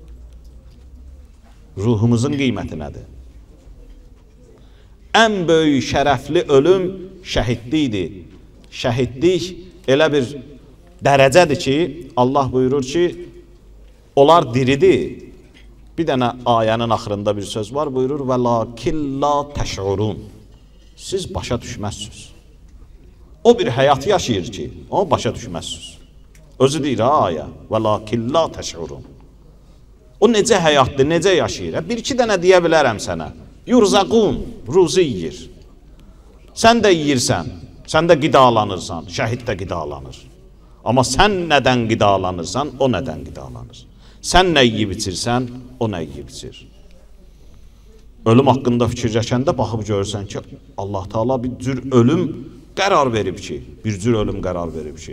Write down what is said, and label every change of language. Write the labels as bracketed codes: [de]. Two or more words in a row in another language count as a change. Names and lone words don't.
[az] Ruhumuzun qiyməti nədir? Ən böyük şərəfli ölüm şəhidlikdir. Şəhidlik elə bir dərəcədir ki, Allah buyurur ki, onlar diridir. Bir dənə ayənin axırında bir söz var, buyurur, [ar] وَلَاكِنْ لَا تَشْعُرُونَ. [az] Siz başa düşməzsiniz. O bir həyat yaşayır ki, onu başa düşməzsiniz. Özü deyir, ayə, [ar] وَلَاكِنْ لَا تَشْعُرُونَ. [az] O necə həyatdır, necə yaşayır? Bir-iki dənə deyə bilərəm sənə. Yurzaqun, ruzi yiyir. Sən də yiyirsən, sən də qidalanırsan, şəhid də qidalanır. Amma sən nədən qidalanırsan, o nədən qidalanır. Sən nə yiyib içirsən, o nə yiyib içir. Ölüm haqqında fikirləşəndə baxıb görürsən ki, Allah Teala bir cür ölüm qərar verib ki, bir cür ölüm qərar verib ki.